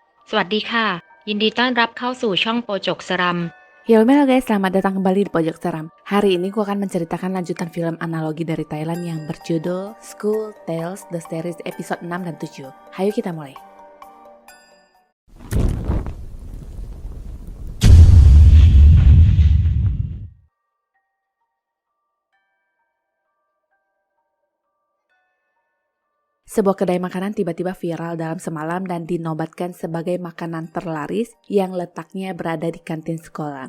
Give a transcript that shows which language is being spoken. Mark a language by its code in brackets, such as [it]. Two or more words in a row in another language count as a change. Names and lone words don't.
[th] สวัสดีค่ะยินดีต้อนรับเข้าสู่ช่องโปรจกสรัม [id] Halo guys, selamat datang kembali di Pojok Seram. Hari ini gue akan menceritakan lanjutan film analogi dari Thailand yang berjudul School Tales The Series episode 6 dan 7. Hayo kita mulai. Sebuah kedai makanan tiba-tiba viral dalam semalam dan dinobatkan sebagai makanan terlaris yang letaknya berada di kantin sekolah.